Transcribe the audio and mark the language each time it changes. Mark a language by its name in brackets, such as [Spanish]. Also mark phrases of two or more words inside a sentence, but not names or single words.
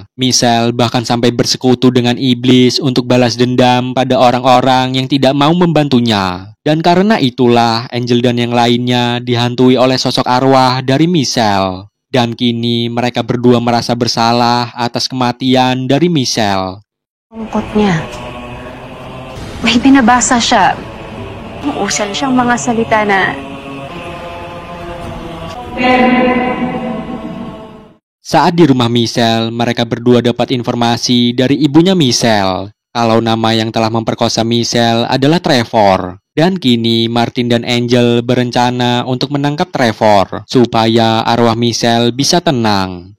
[Indonesian] Michelle bahkan sampai bersekutu dengan iblis untuk balas dendam pada orang-orang yang tidak mau membantunya. Dan karena itulah Angel dan yang lainnya dihantui oleh sosok arwah dari Michelle. Dan kini mereka berdua merasa bersalah atas kematian dari Michelle. [Filipino] Lungkot niya. May binabasa siya. Usal siyang mga salita na [Indonesian] Saat di rumah Michelle, mereka berdua dapat informasi dari ibunya Michelle kalau nama yang telah memperkosa Michelle adalah Trevor. Dan kini Martin dan Angel berencana untuk menangkap Trevor supaya arwah Michelle bisa tenang.